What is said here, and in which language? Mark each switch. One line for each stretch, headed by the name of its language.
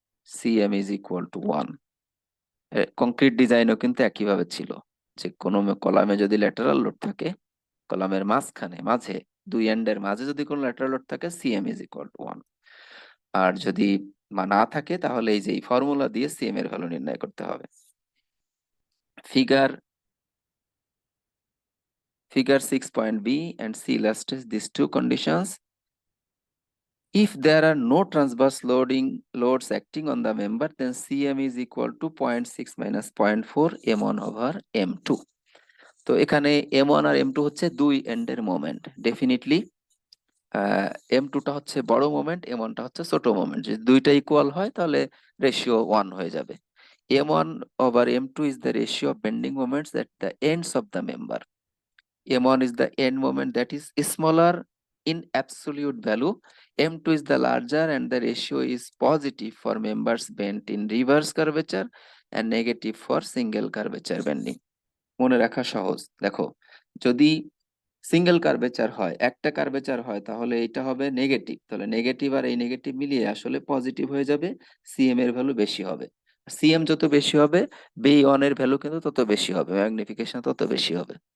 English: CM is equal to 1।
Bangla: Concrete ডিজাইনও কিন্তু একইভাবে ছিল, যে কোনো কলামে যদি ল্যাটারাল লোড থাকে, কলামের মাঝে দুই এন্ডের মাঝে যদি কোনো ল্যাটারাল লোড থাকে, সিএম ইজ ইকুয়াল টু 1। আর যদি না থাকে তাহলে এই যে ফর্মুলা দিয়ে সিএম এর ভ্যালু নির্ণয় করতে হবে।
English: Figure 6.b and C illustrates these two conditions. If there are no transverse loads acting on the member, then Cm is equal to 0.6 minus 0.4 m1 over m2.
Bangla: তো এখানে m1 আর m2 হচ্ছে দুই এন্ডের moment. Definitely m2 টা হচ্ছে বড় moment, m1 টা হচ্ছে ছোট মোমেন্ট। যদি দুইটা ইকুয়াল হয় তাহলে রেশিও 1 হয়ে যাবে।
English: m1 over m2 is the ratio of bending moments at the ends of the member. M1 is the end moment that is smaller in absolute value. M2 is the larger and the ratio is positive for members bent in reverse curvature and negative for single curvature bending.
Bangla: মনে রাখা সহজ। দেখো, যদি single curvature হয়, একটা curvature হয়, তাহলে এটা হবে নেগেটিভ, তাহলে নেগেটিভ আর এই নেগেটিভ মিলিয়ে আসলে পজিটিভ হয়ে যাবে, সিএম এর ভ্যালু বেশি হবে। সিএম যত বেশি হবে, বি ওয়ান এর ভ্যালু কিন্তু তত বেশি হবে, ম্যাগনিফিকেশন তত বেশি হবে।